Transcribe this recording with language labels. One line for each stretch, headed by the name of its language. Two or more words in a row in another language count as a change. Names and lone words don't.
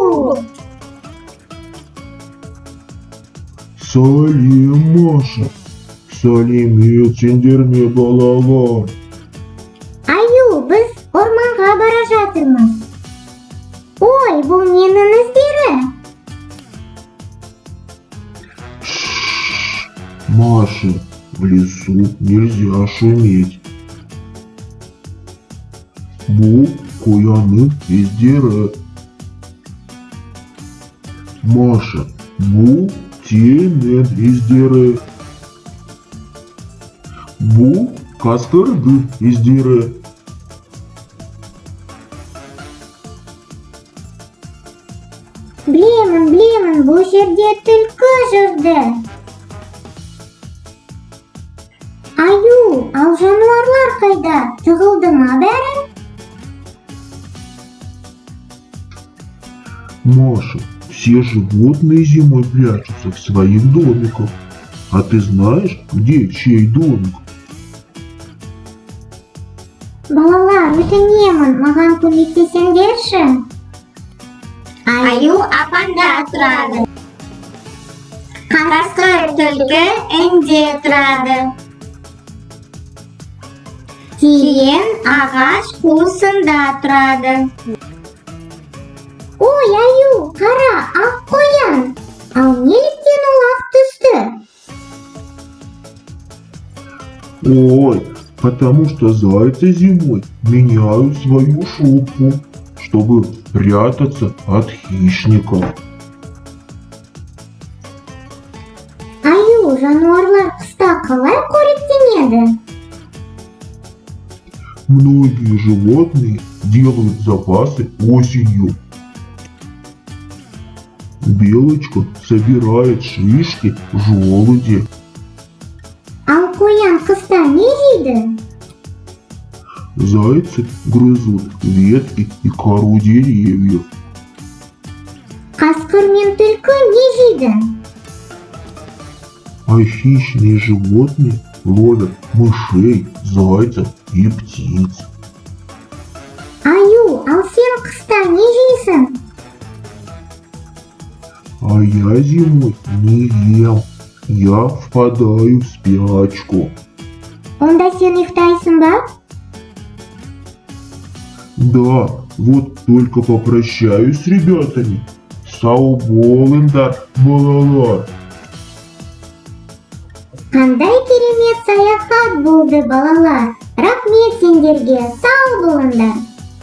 Kazakh: Сәлем, Маша. Сәлеметсіңдер ме, балалар? Аю, біз орманға бара жатырмыз. Ой, бұл ненің іздері?
Russian: Маша, в лесу нельзя шуметь.
Kazakh: Бұл қоянның іздері. Маша, бұл теннің іздері. Бұл қасқырдың іздері. Білемін, бұл жерде түлкі жүрді. Аю, ал жануарлар қайда? Тығылды ма бәрі?
Russian: Маша, все животные зимой прячутся в своих домиках. А ты знаешь, где чей домик?
Kazakh: Балалар, өтінемін, маған көмектесеңдерші. Аю апанда тұрады. Қасқыр түлкі інде тұрады. Тиен ағаш қуысында тұрады. Ой, Аю, қара, ақ қоян. Ал неліктен ол ақ түсті? Ой,
Russian: потому что зайцы зимой меняют свою шубку, чтобы прятаться от хищников.
Kazakh: Аю, жануарлар қыста қалай қоректенеді?
Russian: Многие животные делают запасы осенью. Белочка собирает шишки желуди.
Kazakh: Ал қоян қыста не жейді?
Russian: Зайцы грызут ветки и кору деревьев.
Kazakh: Қасқыр мен түлкі не жейді?
Russian: А хищные животные ловят мышей, зайцев и птиц.
Kazakh: Аю, ал сен қыста не жейсің?
Russian: А я зимой не ем. Я впадаю в спячку.
Kazakh: Онда сен ұйықтайсың ба?
Russian: Да, вот только попрощаюсь с ребятами.
Kazakh: Сау болыңдар, балалар. Қандай керемет саяхат болды, балалар. Рахмет сендерге, сау болыңдар.